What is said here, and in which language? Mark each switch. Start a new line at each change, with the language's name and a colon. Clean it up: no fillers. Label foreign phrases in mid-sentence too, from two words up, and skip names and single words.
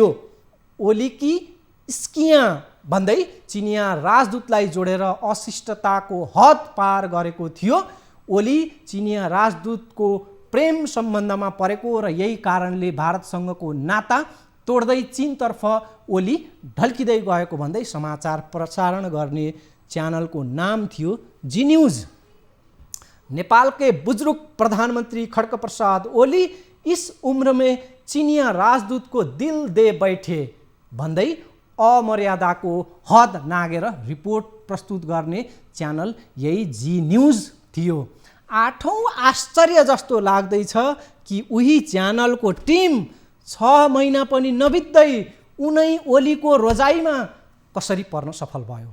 Nepali: ओलीकी स्किया भन्दै चिनिया राजदूतलाई जोडेर अशिष्टताको हद पार गरेको थियो। ओली चिनिया राजदूतको प्रेम सम्बन्धमा परेको र यही कारणले भारतसँगको नाता तोड्दै चीनतर्फ ओली ढल्किँदै गएको भन्दै समाचार प्रसारण गर्ने च्यानलको नाम थियो जी न्यूज।
Hindi: नेपाल के बुजुर्ग प्रधानमंत्री खड्ग प्रसाद ओली इस उम्र में चीनिया राजदूत को दिल दे बैठे
Nepali: भन्दै अमर्यादाको हद नागेर रिपोर्ट प्रस्तुत गर्ने च्यानल यही जी न्यूज थियो। 8औं आश्चर्य जस्तो लाग्दैछ कि उही च्यानलको टिम 6 महिना पनि नबित्दै उनै ओलीको रोजाइमा कसरी पर्न सफल भयो।